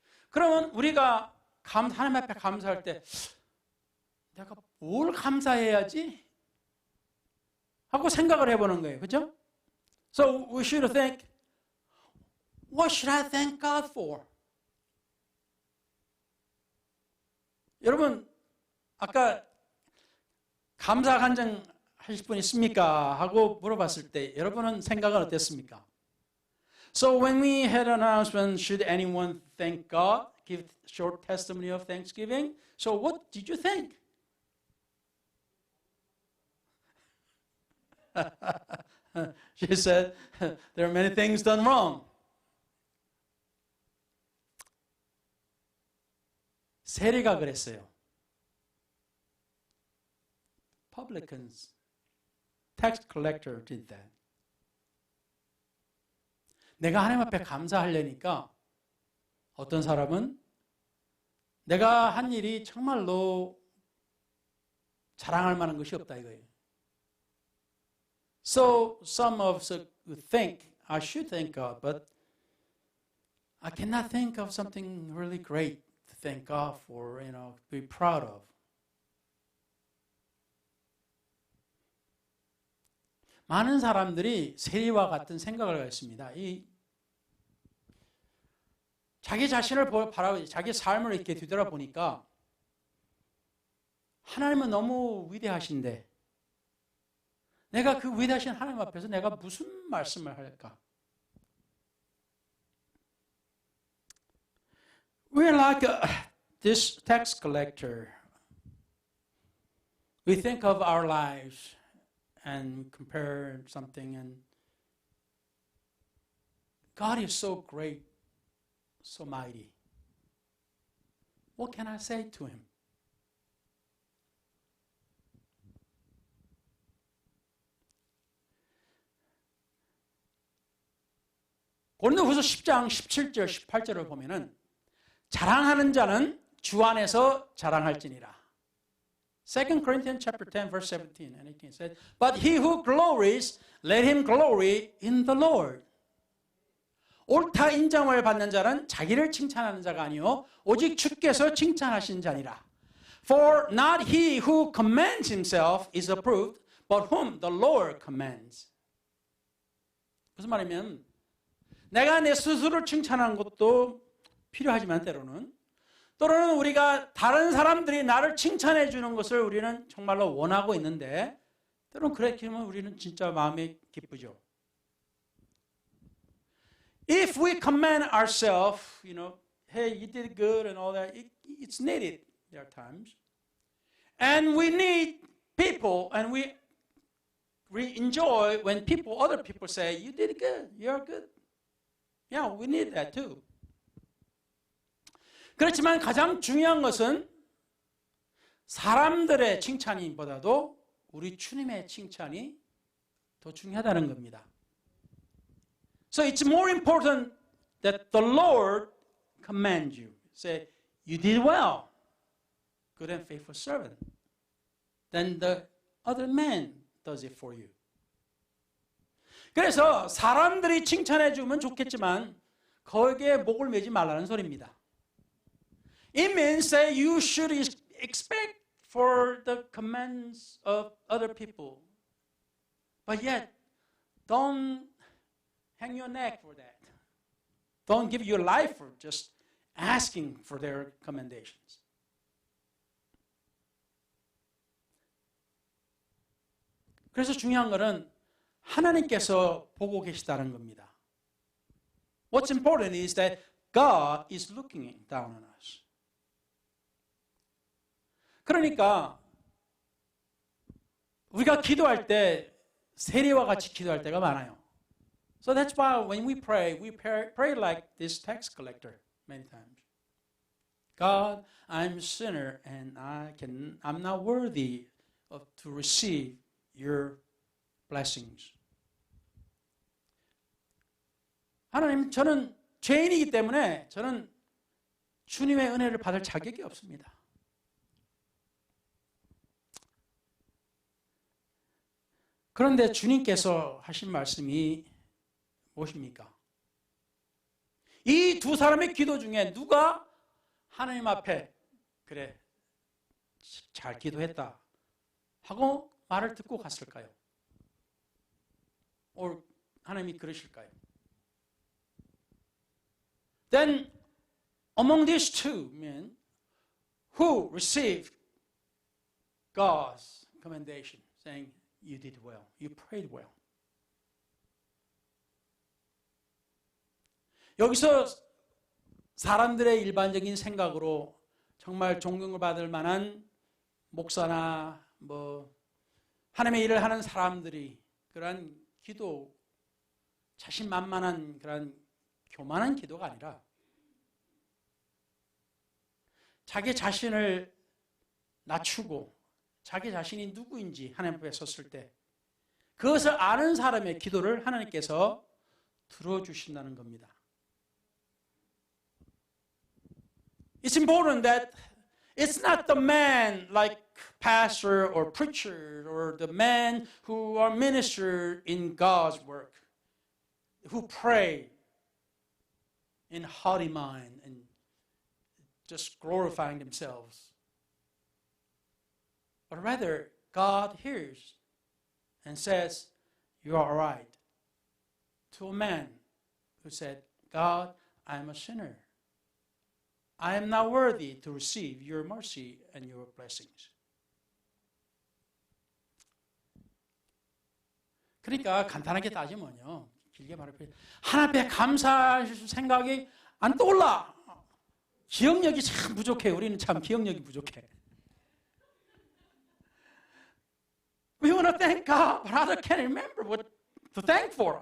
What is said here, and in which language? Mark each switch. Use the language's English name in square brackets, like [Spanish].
[Korean] 그러면 우리가 하나님 앞에 감사할 때 내가 뭘 감사해야지? 하고 생각을 해보는 거예요. 그렇죠? [English] So we should think, what should I thank God for? [Korean] 여러분, 아까 감사 간증 하실 분 있습니까? 하고 물어봤을 때 여러분은 생각은 어땠습니까? [English] So when we had an announcement, should anyone thank God, give short testimony of thanksgiving? So what did you think? She said, there are many things done wrong. [Korean] 세리가 그랬어요. [English] Publicans, tax collector did that. [Korean] 내가 하나님 앞에 감사하려니까 어떤 사람은 내가 한 일이 정말로 자랑할 만한 것이 없다 이거예요. [English] So some of us think I should thank God, but I cannot think of something really great to thank God for, to be proud of. [Korean] 많은 사람들이 세리와 같은 생각을 갖습니다. 자기 자신을 바라보고 자기 삶을 이렇게 뒤돌아보니까 하나님은 너무 위대하신데 내가 그 위대하신 하나님 앞에서 내가 무슨 말씀을 할까? [English] We're like this tax collector. We think of our lives and compare something, and God is so great, so mighty. What can I say to him? [Korean] 고린도후서 10장 17절 18절을 보면은 자랑하는 자는 주 안에서 자랑할지니라. [English] 2 Corinthians chapter 10 verse 17 and 18 said, But he who glories, let him glory in the Lord. [Korean] 옳다 인정을 받는 자는 자기를 칭찬하는 자가 아니요 오직 주께서 칭찬하신 자니라. [English] For not he who commends himself is approved, but whom the Lord commends. [Korean] 무슨 말이냐면 내가 내 스스로를 칭찬하는 것도 필요하지만 때로는 우리가 다른 사람들이 나를 칭찬해 주는 것을 우리는 정말로 원하고 있는데 때로는 그렇게 하면 우리는 진짜 마음이 기쁘죠. [English] If we commend ourselves, hey, you did good and all that, it's needed there are times. And we need people, and we we enjoy when other people say, you did good, you're good. Yeah, we need that too. [Korean] 그렇지만 가장 중요한 것은 사람들의 칭찬보다도 우리 주님의 칭찬이 더 중요하다는 겁니다. [English] So it's more important that the Lord commends you. Say, you did well, good and faithful servant, than the other man does it for you. [Korean] 그래서 사람들이 칭찬해 주면 좋겠지만 거기에 목을 매지 말라는 소리입니다. [English] It means that you should expect for the commands of other people. But yet, don't hang your neck for that. Don't give your life for just asking for their commendations. [Korean] 그래서 중요한 것은 하나님께서 보고 계시다는 겁니다. [English] What's important is that God is looking down on us. [Korean] 그러니까 우리가 기도할 때 세리와 같이 기도할 때가 많아요. [English] So that's why when we pray like this tax collector many times. God, I'm a sinner and I'm not worthy to receive your blessings. [Korean] 하나님, 저는 죄인이기 때문에 저는 주님의 은혜를 받을 자격이 없습니다. 그런데 주님께서 하신 말씀이 무엇입니까? 이 두 사람의 기도 중에 누가 하나님 앞에 그래 잘 기도했다 하고 말을 듣고 갔을까요? 하나님이 그러실까요? [English] Then among these two men who received God's commendation saying you did well, you prayed well. [Korean] 여기서 사람들의 일반적인 생각으로 정말 존경을 받을 만한 목사나 하나님의 일을 하는 사람들이 그러한 기도, 자신만만한 그런 교만한 기도가 아니라 자기 자신을 낮추고 자기 자신이 누구인지 하나님 앞에 섰을 때 그것을 아는 사람의 기도를 하나님께서 들어주신다는 겁니다. [English] It's important that it's not the man like pastor or preacher or the man who are minister in God's work, who pray in haughty mind and just glorifying themselves. But rather, God hears and says, you are all right. To a man who said, God, I am a sinner. I am not worthy to receive your mercy and your blessings. [Korean] 그러니까 간단하게 따지면요. 길게 말해 하나님 앞에 감사할 생각이 안 떠올라. 기억력이 참 부족해. 우리는 참 기억력이 부족해. [English] We want to thank God, but others can't remember what to thank for.